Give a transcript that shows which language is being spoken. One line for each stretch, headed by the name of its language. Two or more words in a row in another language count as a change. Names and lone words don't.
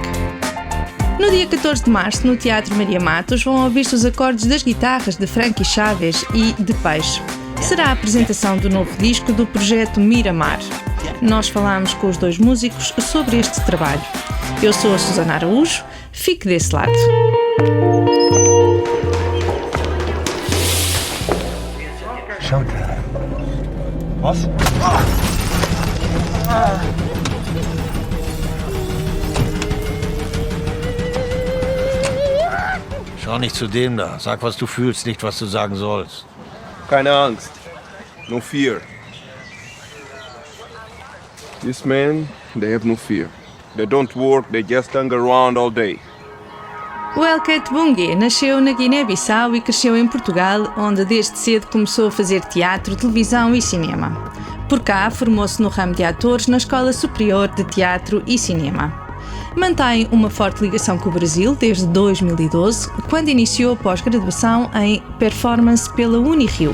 Portuguese: No dia 14 de março, no Teatro Maria Matos, vão ouvir-se os acordes das guitarras de Frankie Chaves e de Peixe. Será a apresentação do novo disco do projeto Miramar. Nós falamos com os dois músicos sobre este trabalho. Eu sou a Susana Araújo, fique desse lado. Showtime.
German: Was? Schau nicht zu dem da. Sag, was du fühlst, nicht, was du sagen sollst. Keine Angst.
English: No fear. These men, they have no fear. They don't work, they just hang around all day.
Portuguese: Welket Bungé nasceu na Guiné-Bissau e cresceu em Portugal, onde desde cedo começou a fazer teatro, televisão e cinema. Por cá, formou-se no ramo de atores na Escola Superior de Teatro e Cinema. Mantém uma forte ligação com o Brasil desde 2012, quando iniciou a pós-graduação em Performance pela Unirio.